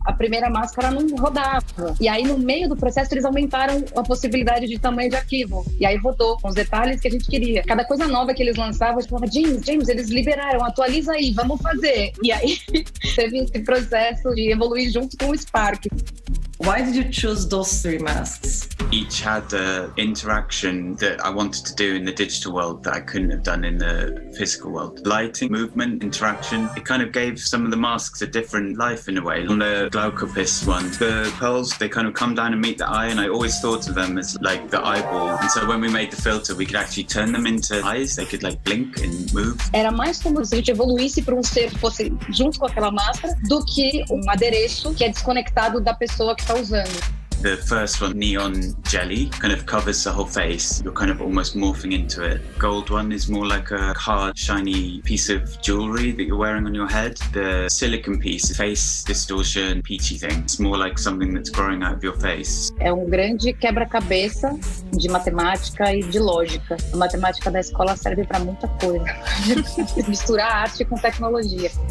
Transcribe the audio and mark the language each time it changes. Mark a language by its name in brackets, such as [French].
[Portuguese] A primeira máscara não rodava. E aí, no meio do processo, eles aumentaram a possibilidade de tamanho de arquivo. E aí rodou com os detalhes que a gente queria. Cada coisa nova que eles lançavam, a gente falava, James, eles liberaram, atualiza aí, vamos fazer. E aí, teve esse processo de evoluir junto com o Spark. [English] Why did you choose those 3 masks? Each had the interaction that I wanted to do in the digital world that I couldn't have done in the physical world. Lighting, movement, interaction. It kind of gave some of the masks a different life in a way. On the Glaukopis one, the pearls, they kind of come down and meet the eye, and I always thought of them as like the eyeball. And so when we made the filter, we could actually turn them into eyes. They could like blink and move. [Portuguese] Era mais como se a gente evoluísse para um ser que fosse junto com aquela máscara do que um adereço que é desconectado da pessoa que está usando. [English] The first one, neon jelly, kind of covers the whole face. You're kind of almost morphing into it. Gold one is more like a hard, shiny piece of jewelry that you're wearing on your head. The silicon piece, face distortion, peachy thing. It's more like something that's growing out of your face. [Portuguese] É um grande quebra-cabeça de matemática e de lógica. A matemática da escola serve para muita coisa. Misturar arte com tecnologia.